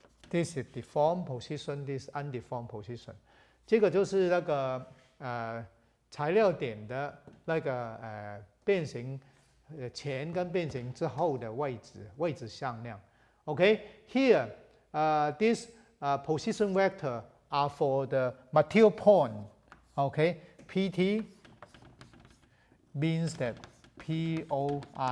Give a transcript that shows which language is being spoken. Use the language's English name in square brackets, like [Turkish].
[English] This is deformed position, this undeformed position. [Chinese] 这个就是那个材料点的那个变形前跟变形之后的位置向量。 [English] Okay, here this position vector are for the material point. Okay, PT means that point.